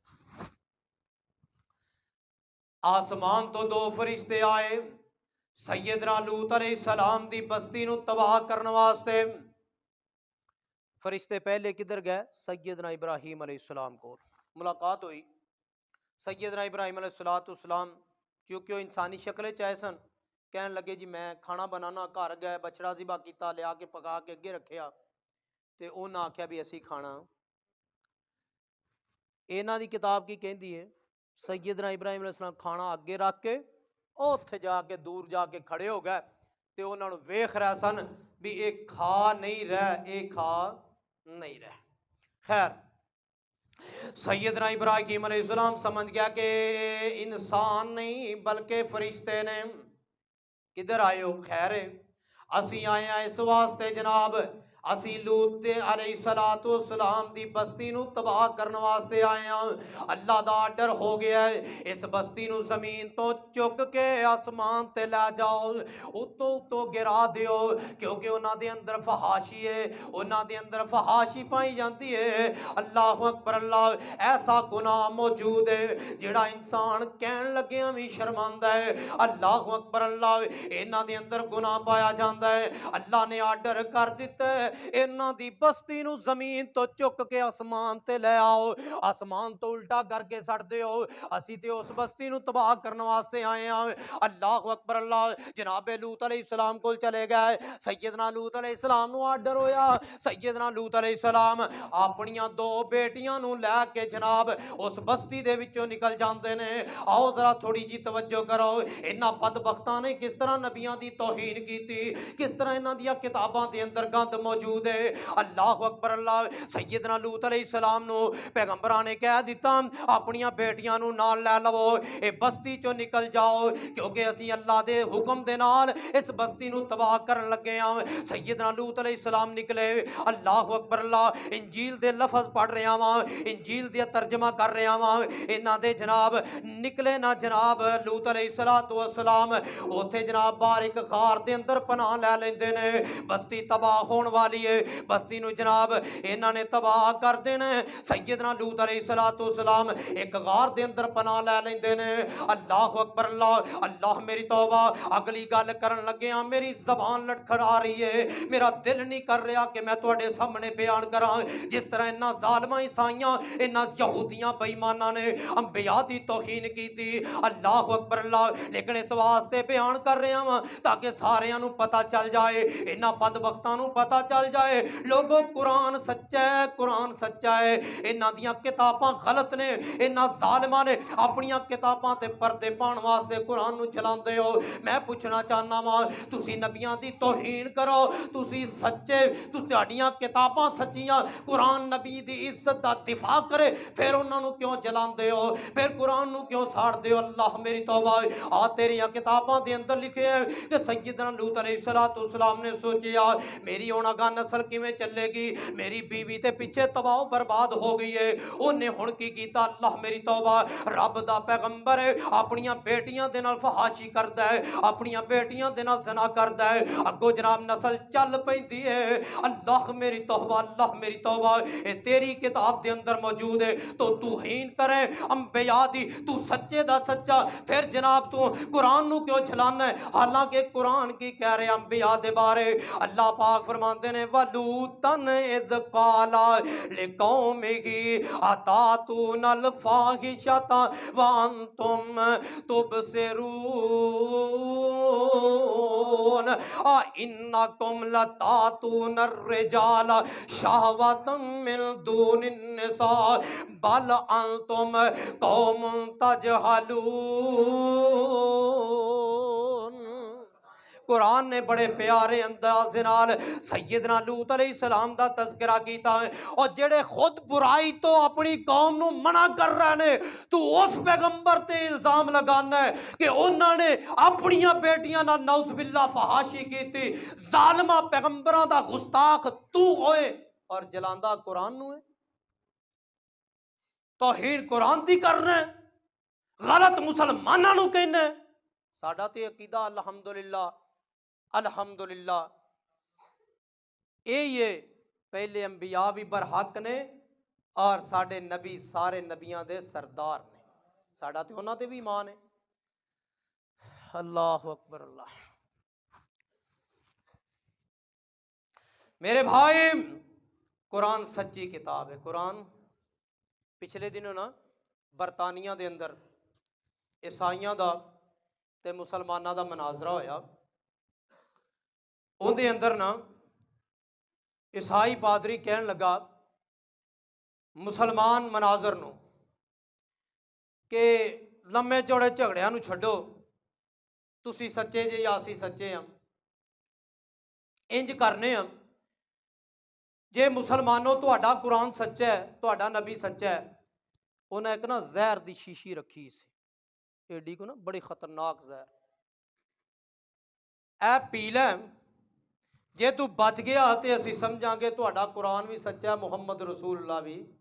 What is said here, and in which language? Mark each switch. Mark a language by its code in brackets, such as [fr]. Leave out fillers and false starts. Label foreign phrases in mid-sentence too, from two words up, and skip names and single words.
[pa] آسمان تو 2 فرشتے آئے سیدنا لوط [ar] علیہ السلام [pa] دی بستی نو تباہ کرنے واسطے۔ فرشتے پہلے کدھر گئے؟ سیدنا ابراہیم [ar] علیہ السلام [pa] کو ملاقات ہوئی۔ سیدنا ابراہیم [ar] علیہ السلام [pa] چونکہ وہ انسانی شکلیں چاہے سن، کہنے لگے جی میں کھانا بنانا، گھر گئے بچڑا ذبح کیتا، لیا کے پکا کے اگے رکھیا تے انہاں آکھیا بھی اسی کھانا۔ انہاں دی کتاب کی کہندی ہے سیدنا ابراہیم [ar] علیہ السلام [pa] کھانا اگے رکھ کے اوتھے جا کے دور جا کے کھڑے ہو گئے تے انہاں نوں ویکھ رہے سن بھی ایک کھا نہیں رہے، ایک کھا نہیں رہے۔ خیر سیدنا ابراہیم [ar] علیہ السلام [pa] سمجھ گیا کہ انسان نہیں بلکہ فرشتے نے۔ کدھر آئے ہو؟ خیر اسی آئے ہیں اس واسطے جناب اسی لوط [ar] علیہ السلام [pa] دی بستی نو تباہ کرنے واسطے آئے ہیں۔ اللہ دا آرڈر ہو گیا ہے اس بستی نو زمین تو چک کے آسمان تے لے جاؤ، اتو گرا دیو، کیونکہ انہاں دے اندر فحاشی ہے، انہاں دے اندر فحاشی پائی جاتی ہے۔ [ar] اللہ اکبر اللہ۔ [pa] ایسا گناہ موجود ہے جڑا انسان کہن لگیاں بھی شرماندہ ہے۔ [ar] اللہ اکبر اللہ۔ [pa] انہاں دے اندر گناہ پایا جاندہ ہے، اللہ نے آرڈر کر دیتا ہے انہاں دی بستی نو زمین تو چک کے آسمان تے لے آؤ، آسمان تو الٹا کر کے سٹ دیو، اسی تے اس بستی نو تباہ کرنے واسطے آئے ہیں۔ [ar] اللہ اکبر اللہ۔ [pa] جناب لوط [ar] علیہ السلام [pa] کو چلے گئے، سیدنا لوط [ar] علیہ السلام [pa] نو آرڈر ہویا، سیدنا لوط [ar] علیہ السلام [pa] اپنیاں 2 بیٹیاں نو لے کے جناب اس بستی دے وچوں نکل جاندے نے۔ آؤ ذرا تھوڑی جی توجہ کرو، انہاں بدبختاں نے کس طرح نبیاں دی توہین کی تھی، کس طرح انہاں دیاں کتاباں دے اندر گند موجود ہے۔ [ar] اللہ اکبر اللہ۔ [pa] سیدنا لوط [ar] علیہ السلام [pa] نو پیغمبراں نے کہہ دیتا اپنیاں بیٹیاں نو نال لے لو، اے بستی چوں نکل جاؤ، کیونکہ اسی اللہ دے حکم دے نال اس بستی نو تباہ کرن لگے ہیں۔ سیدنا لوط [ar] علیہ السلام [pa] نکلے۔ [ar] اللہ اکبر اللہ۔ [pa] انجیل دے لفظ پڑھ رہا ہاں، انجیل دے ترجمہ کر رہا ہاں، انہاں دے جناب نکلے نا جناب لوط [ar] علیہ السلام [pa] اوتھے جناب باہر ایک غار دے اندر پناہ لے لیندے نے۔ بستی تباہ ہون والی ہے، بستی نو جناب انہاں نے تباہ کر دینا۔ سیدنا لوط [ar] علیہ السلام [pa] ایک غار دے اندر پناہ لے لیندے نے۔ [ar] اللہ اکبر اللہ۔ [pa] اللہ میری توبہ، اگلی گل کرن لگیاں میری زبان لٹکھڑا رہی ہے، میرا دل نہیں کر رہا کہ میں تواڈے سامنے بیان کراں جس طرح انہاں ظالماں عیسائیاں انہاں یہودیاں بے ایماناں نے انبیاء دی توہین کی تھی۔ [ar] اللہ اکبر اللہ۔ [pa] لیکن اس واسطے بیان کر رہا ہاں تاکہ ساریاں نو پتہ چل جائے، انہاں بدبختاں نو پتہ چل جائے لوگوں قرآن سچا ہے، قرآن سچا ہے، انہاں دیاں کتاباں غلط نے، انہاں ظالماں نے اپنیاں کتاباں تے پردے پان واسطے قرآن نو چلاندے ہو۔ میں پوچھنا چاہنا وا تسی نبیاں دی توہین کرو، تسی سچے، تہاڈیاں کتاباں سچیاں، قرآن نبی دی عزت دا دفاع کرے، پھر انہاں نو کیوں جلاندے ہو، پھر قرآن نو کیوں ساڑ دے ہو؟ اللہ میری توبہ۔ آ تیریاں کتاباں دے اندر لکھے ہے کہ سیدنا لوط [ar] علیہ السلام [pa] نے سوچیا میری ہن اگاں نسل کیویں چلے گی، میری بیوی تے پیچھے تباہ و برباد ہو گئی ہے، انہیں ہن کی کیتا؟ اللہ میری توبہ۔ رب دا پیغمبر ہے، اپنیاں بیٹیاں دے نال فحاشی کردا ہے، اپنیاں بیٹیاں دے نال زنا کردا ہے، اگوں جناب نسل چل پیندی ہے۔ اللہ میری توبہ، اللہ میری توبہ۔ اے تیری کتاب دے اندر موجود ہے، تو توہین کرے انبیاء دی، تو سچے دا سچا، پھر جناب تو قرآن نو کیوں جلانا ہے؟ حالانکہ قرآن کی کہہ رہے انبیاء دے بارے؟ اللہ پاک فرماندے نے [ar] ولوتن اذ قالا لقومہ اتاتون الفاحشۃ وانتم تبصرون انکم لتاتون الرجال شہوۃ من دون النساء بل انتم قوم تجہلون۔ [pa] قرآن نے بڑے پیارے انداز دے نال سیدنا لوط [ar] علیہ السلام [pa] دا تذکرہ کیتا ہے، اور جڑے خود برائی تو اپنی قوم نو منع کر رہے نے، تو اس پیغمبر تے الزام لگانا ہے کہ انہوں نے اپنیاں بیٹیاں نال [ar] نعوذ باللہ [pa] فحاشی کیتی، ظالمہ پیغمبراں دا گستاخ تو ہوئے اور جلاندہ قرآن نو ہے۔ توہین قرآن دی کرنا ہے، غلط مسلماناں نو کہنا ہے۔ ساڈا تے عقیدہ [ar] الحمدللہ الحمدللہ [pa] یہ پہلے انبیاء بھی برحق نے اور ساڈے نبی سارے نبیاں دے سردار نے، ساڈا تے انہاں تے بھی ایمان ہے۔ [ar] اللہ اکبر اللہ۔ [pa] میرے بھائی، قرآن سچی کتاب ہے۔ قرآن پچھلے دنوں نا برطانیہ دے اندر عیسائیاں دا تے مسلماناں دا مناظرہ ہویا، ان دے اندر نا عیسائی پادری کہن لگا مسلمان مناظر نو کہ لمے چوڑے جھگڑیاں نو چھڈو، تسی سچے جے یا اسی سچے ہاں، انج کرنے ہاں، جے مسلمانوں تہاڈا قرآن سچا ہے، تہاڈا نبی سچا ہے، انہیں ایک نا زہر دی شیشی رکھی سی ایڈی کو نا، بڑی خطرناک زہر، اے پی لے، جے تو بچ گیا تے اسی سمجھاں گے تہاڈا قرآن بھی سچا ہے، [ar] محمد رسول اللہ [pa] بھی۔